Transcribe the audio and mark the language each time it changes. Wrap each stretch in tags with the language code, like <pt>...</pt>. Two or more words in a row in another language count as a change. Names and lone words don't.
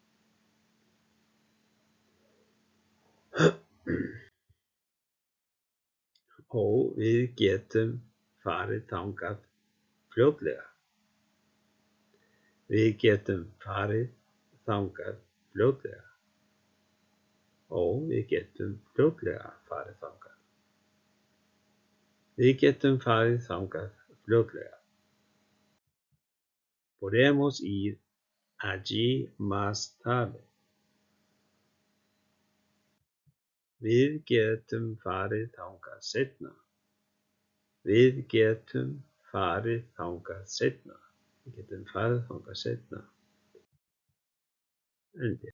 <is>Og við getum farið þangað fljótlega. Við getum farið þangað fljótlega. Og við getum fljótlega farið þangað. Við getum farið þangað fljótlega.</is> <es>Podemos ir allí más tarde.</es> <is>Við getum farið þangað seinna. Við getum farið þangað seinna. Við getum farið þangað seinna.</is>